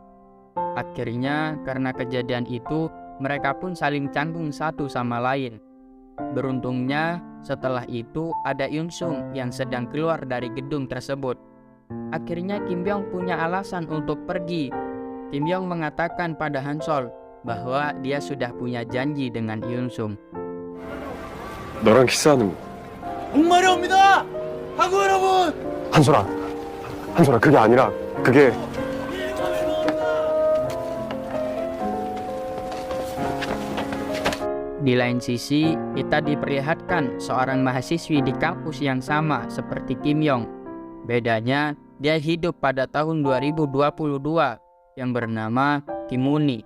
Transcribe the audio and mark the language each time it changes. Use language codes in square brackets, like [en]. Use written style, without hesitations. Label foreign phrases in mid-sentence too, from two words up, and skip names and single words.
[id] Akhirnya karena kejadian itu, mereka pun saling canggung satu sama lain. Beruntungnya setelah itu ada Yoon Sung yang sedang keluar dari gedung tersebut. Akhirnya Kim Yong punya alasan untuk pergi. Kim Yong mengatakan pada Han Sol bahwa dia sudah punya janji dengan Yoon Sung. [ko] 너랑 키스하는 정말이 옵니다! 한국 여러분! 한솔아 그게 아니라 그게 [id] Di lain sisi, kita diperlihatkan seorang mahasiswi di kampus yang sama seperti Kim Yong. Bedanya, dia hidup pada tahun 2022 yang bernama Kim Mooney.